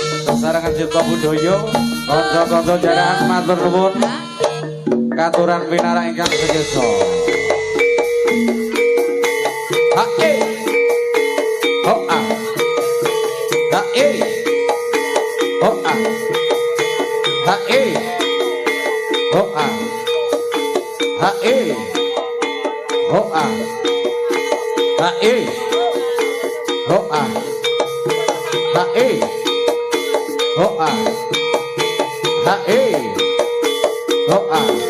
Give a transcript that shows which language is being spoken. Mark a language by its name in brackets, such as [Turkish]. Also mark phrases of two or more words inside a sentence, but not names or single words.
[Javanese] sesarengan cipta budaya kanca-kanca jarahan matur nuwun katuran pinarak ingkang segesa hae hoa hae hoa hae hoa hae hoa hae hoa hae hoa hae hoa